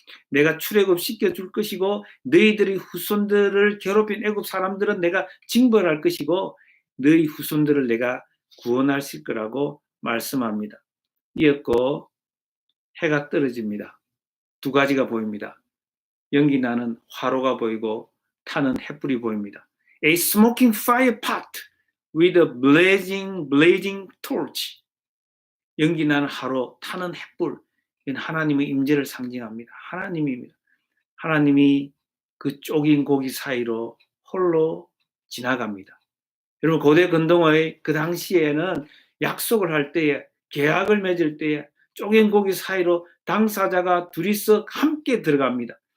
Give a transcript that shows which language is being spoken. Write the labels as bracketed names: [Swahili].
[Korean] 내가 출애굽 시켜줄 것이고 너희들의 후손들을 괴롭힌 애굽 사람들은 내가 징벌할 것이고 너희 후손들을 내가 구원하실 거라고 말씀합니다. 이었고 해가 떨어집니다. 두 가지가 보입니다. 연기 나는 화로가 보이고 타는 횃불이 보입니다. [English] A smoking fire pot with a blazing torch. [Korean] 연기 나는 화로, 타는 횃불. 이건 하나님의 임재를 상징합니다. 하나님입니다. 하나님이 그 쪼긴 고기 사이로 홀로 지나갑니다. 여러분 고대 근동의 그 당시에는 약속을 할 때에 계약을 맺을 때에 쪼갠 고기 사이로 당사자가 둘이서 함께 들어갑니다.